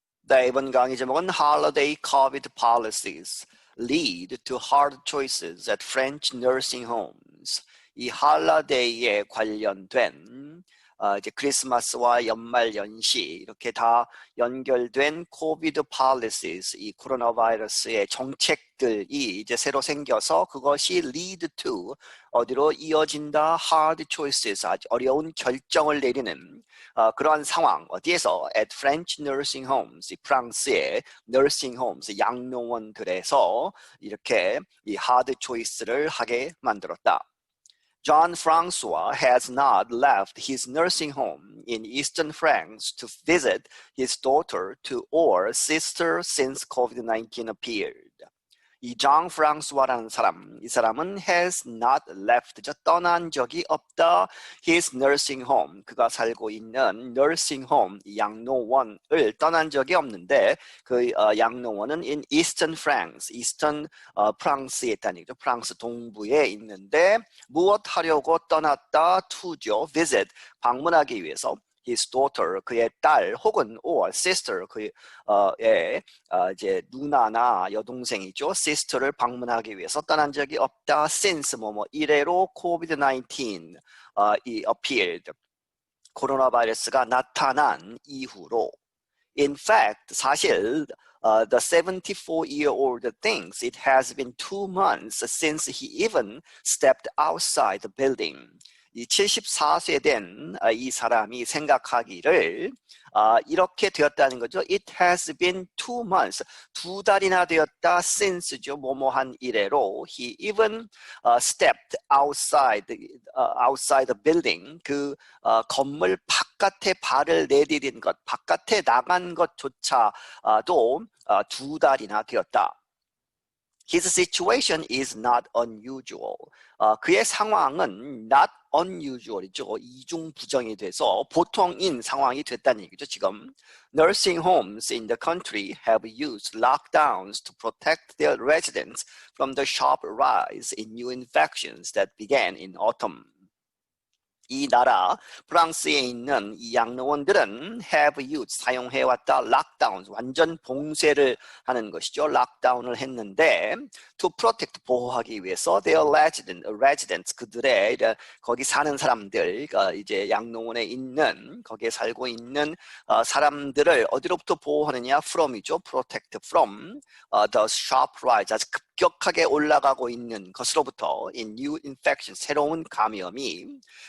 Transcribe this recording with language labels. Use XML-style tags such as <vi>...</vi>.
<ko>네, 이번 강의 제목은</ko> <en>Holiday COVID Policies Lead to Hard Choices at French Nursing Homes.</en> <ko>이 할러데이에 관련된 이제 크리스마스와 연말연시 이렇게 다 연결된 코비드 policies, 이 코로나 바이러스의 정책들이 이제 새로 생겨서 그것이</ko> <en>lead to</en> <ko>어디로 이어진다,</ko> <en>hard choices,</en> <ko>아주 어려운 결정을 내리는 그러한 상황, 어디에서</ko> <en>at French nursing homes,</en> <ko>이 프랑스의 nursing homes, 양로원들에서 이렇게 이 hard choice를 하게 만들었다.</ko> <en>John Francois has not left his nursing home in Eastern France to visit his daughter or sister since COVID-19 appeared.</en> <ko>이 존 프랑스와라는 사람, 이 사람은</ko> <en>has not left,</en> <ko>떠난 적이 없다.</ko> <en>his nursing home,</en> <ko>그가 살고 있는 nursing home, 양로원을 떠난 적이 없는데 그 양로원은</ko> <en>in Eastern France,</en> <ko>Eastern 프랑스에 있다는 얘기죠. 프랑스 동부에 있는데 무엇 하려고 떠났다? to죠, visit, 방문하기 위해서.</ko> <en>his daughter,</en> <ko>그의 딸 혹은</ko> <en>or sister,</en> <ko>그의 이제 누나나 여동생이죠. sister를 방문하기 위해서 떠난 적이 없다. since 이래로 COVID-19 이 appeared, 코로나 바이러스가 나타난 이후로.</ko> <en>In fact,</en> <ko>사실</ko> <en>the 74-year-old thinks it has been 2 months since he even stepped outside the building.</en> <ko>이 74세 된 이 사람이 생각하기를 이렇게 되었다는 거죠.</ko> <en>It has been 2 months.</en> <ko>2달이나 되었다.</ko> <en>since죠.</en> <ko>뭐뭐한 이래로.</ko> <en>He even stepped outside the building.</en> <ko>그 건물 바깥에 발을 내디딘 것, 바깥에 나간 것조차도 2달이나 되었다.</ko> <en>His situation is not unusual.</en> <ko>그의 상황은</ko> <en>not unusual</en> <ko>이죠. 이중부정이 돼서 보통인 상황이 됐다는 얘기죠. 지금</ko> <en>nursing homes in the country have used lockdowns to protect their residents from the sharp rise in new infections that began in autumn.</en> <ko>이 나라 프랑스에 있는 이 양로원들은</ko> <en>have used,</en> <ko>사용해왔다, lockdowns, 완전 봉쇄를 하는 것이죠. 락다운을 했는데</ko> <en>to protect,</en> <ko>보호하기 위해서</ko> <en>their residents,</en> <ko>그들의 거기 사는 사람들, 이제 양로원에 있는, 거기에 살고 있는 사람들을 어디로부터 보호하느냐? from이죠.</ko> <en>protect from the sharp rise,</en> <ko>아주 급격하게 올라가고 있는 것으로부터</ko> <en>in new infection,</en> <ko>새로운 감염이.</ko>